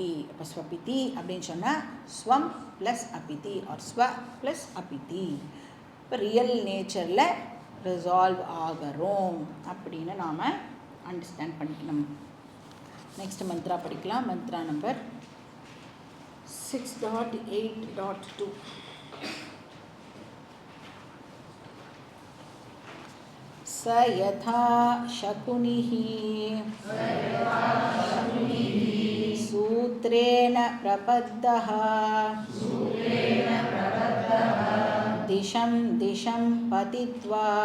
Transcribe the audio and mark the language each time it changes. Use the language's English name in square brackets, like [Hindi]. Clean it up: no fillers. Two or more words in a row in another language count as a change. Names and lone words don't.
[Tamil] அப்போ ஸ்வபிதி அப்படின்னு சொன்னால் ஸ்வம் ப்ளஸ் அபிதி ஆர் ஸ்வ ப்ளஸ் அபிதி. இப்போ [English] real natureில் [Tamil] ரிசால்வ் ஆகிறோம் அப்படின்னு நாம் அண்டர்ஸ்டாண்ட் பண்ணிக்கணும். நெக்ஸ்ட் மந்த்ரா படிக்கலாம். [English] mantra number [Tamil] 6.8.2. [Sanskrit] स यथा शकुनिः सूत्रेण प्रबद्धः दिशं दिशं पतित्वा